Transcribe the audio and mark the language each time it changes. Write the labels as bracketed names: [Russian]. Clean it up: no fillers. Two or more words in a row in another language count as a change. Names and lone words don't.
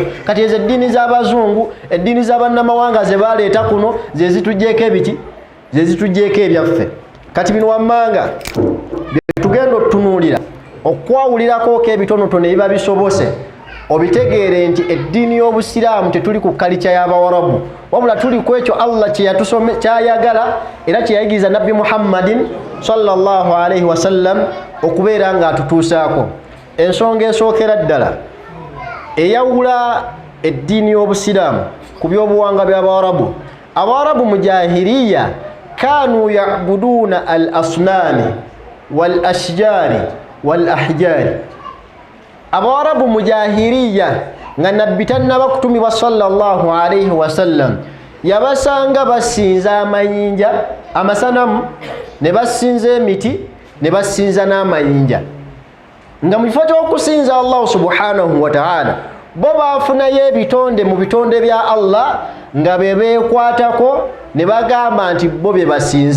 [Ganda] Kati ezo eddiini z'Abazungu, eddiini z'abannamawanga ze baleeta kuno ze zitugjeeko ebiki, ze zitugjeeko ebyaffe. Kati bino wammanga bye tugenda otunuulira okwawulirako ebitonotono ebiba bisobose obitegeere nti eddiini y'Obusiraamu tetuli ku kalica y'Abawarabu, wabula tuli ku ekyo Allah kyayagala era kyeyayigiriza Nabbi Muhammadin [Arabic] صلى الله عليه وسلم [Ganda] okubeera nga atutuusaako. Ensonga esookera ddala eyawula eddiini y'Obusiraamu ku by'obuwanga by'Abawarabu, Abawarabu mu jahiliya [Arabic] كانوا يعبدون الأصنام والأشجار والأحجار. [Ganda] Abawarabu mu jahiliya nga nabbi tannaba kutumibwa [Arabic] صلى الله عليه وسلم [Ganda] yabasanga basinza amayinja amasanamu, ne basinza emiti, ne basinza n'amayinja. Nga mu kifo ky'okusinza Allah [Arabic] سبحانه وتعالى [Ganda] bo baafunayo ebitonde mu bitonde bya Allah nga be beekwatako ne bagamba nti bo bye basinza.